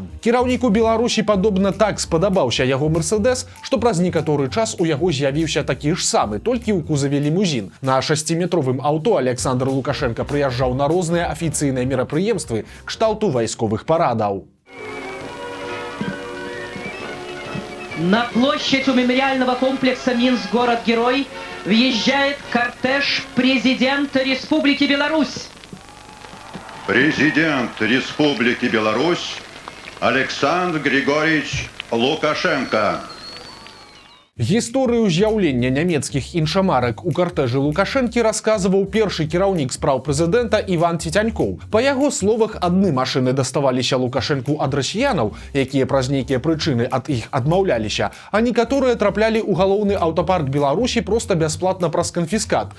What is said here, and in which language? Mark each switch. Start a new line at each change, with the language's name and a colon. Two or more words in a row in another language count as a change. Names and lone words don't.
Belarusian: Кіраўніку Беларусі падобна так спадабаўся яго Мерседес, што праз некаторы час у яго з'явіўся такі ж самы, толькі ў кузаве лімузін. На 6-метровым аўто Александр Лукашенко прыязджаў на розныя афіцыйныя мерапрыемствы кшталту вайсковых парадаў.
Russian: На площадь у мемориального комплекса «Минск. Город-герой» въезжает кортеж президента Республики Беларусь. Президент Республики Беларусь Александр Григорьевич Лукашенко.
Belarusian: Гісторыю з'яўлення нямецкіх іншамарак у картэжы Лукашэнкі расказваў першы кіраўнік спраў прэзідэнта Іван Цецянькоў. Па яго словах, адны машыны даставаліся Лукашэнку ад расіянаў, якія праз нейкія прычыны ад іх адмаўляліся, а некаторыя траплялі ў галоўны аўтапарк Беларусі проста бясплатна праз канфіскат.